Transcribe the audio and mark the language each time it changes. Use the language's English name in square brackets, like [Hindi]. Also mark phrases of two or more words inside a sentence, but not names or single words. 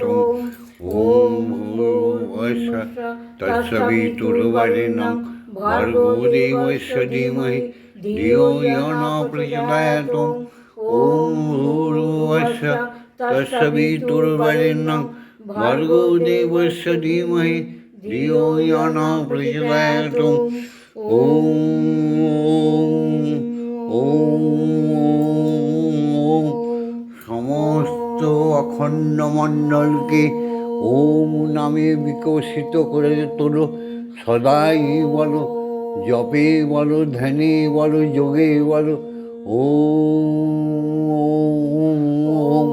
[Sanskrit] ॐ भूर्भुवस्सुः तस्य वितुर्वरेण्यं भर्गो देवस्य धीमहि धियो यो न प्रचोदयात् ॐ भूर्भुवस्सुः तस्य वितुर्वरेण्यं भर्गो देवस्य धीमहि धियो यो न प्रचोदयात् [Bangla] সমস্ত অখণ্ড মণ্ডলকে ওম নামে বিকশিত করে তোলো। সদাই বলো, জপে বলো, ধ্যানে বলো, যোগে বলো ওম।